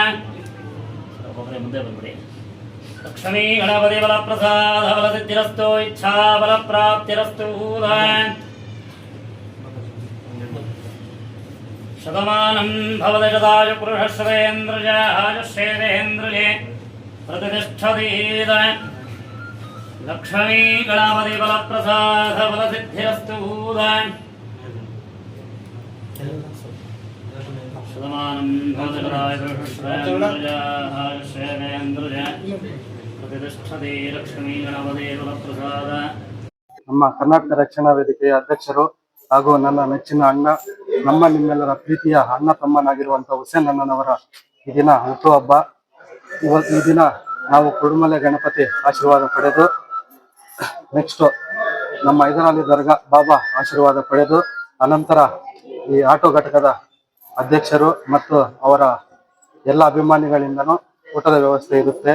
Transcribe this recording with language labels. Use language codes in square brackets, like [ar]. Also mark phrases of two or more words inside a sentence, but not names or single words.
[sa] लक्ष्मी गणपति बलप्रसाद बलसिद्धिरस्तु इच्छा बलप्राप्तिरस्तु शतमानं भवति शतायुः पुरुषस्वेन्द्रज आयुष्येवेन्द्रजे प्रतिष्ठतीद लक्ष्मी गणपति बलप्रसाद बलसिद्धिरस्तु शतमानं भवति प्रतिष्ठते लक्ष्मी गणपति बलप्रसाद. [kn] ನಮ್ಮ ಕರ್ನಾಟಕ ರಕ್ಷಣಾ ವೇದಿಕೆಯ ಅಧ್ಯಕ್ಷರು ಹಾಗೂ ನನ್ನ ನೆಚ್ಚಿನ ಅಣ್ಣ, ನಮ್ಮ ನಿಮ್ಮೆಲ್ಲರ ಪ್ರೀತಿಯ ಅಣ್ಣ ತಮ್ಮನಾಗಿರುವಂತಹ ಹುಸೇನ್ ಅಣ್ಣನವರ ಈ ದಿನ ಹುಟ್ಟುಹಬ್ಬ. ಈ ದಿನ ನಾವು ಕುರುಡುಮಲೆ ಗಣಪತಿ ಆಶೀರ್ವಾದ ಪಡೆದು, ನೆಕ್ಸ್ಟ್ ನಮ್ಮ ಹೈದರಾಲಿ ದರ್ಗಾ ಬಾಬಾ ಆಶೀರ್ವಾದ ಪಡೆದು, ಅನಂತರ ಈ ಆಟೋ ಘಟಕದ ಅಧ್ಯಕ್ಷರು ಮತ್ತು ಅವರ ಎಲ್ಲ ಅಭಿಮಾನಿಗಳಿಂದನೂ ಊಟದ ವ್ಯವಸ್ಥೆ ಇರುತ್ತೆ.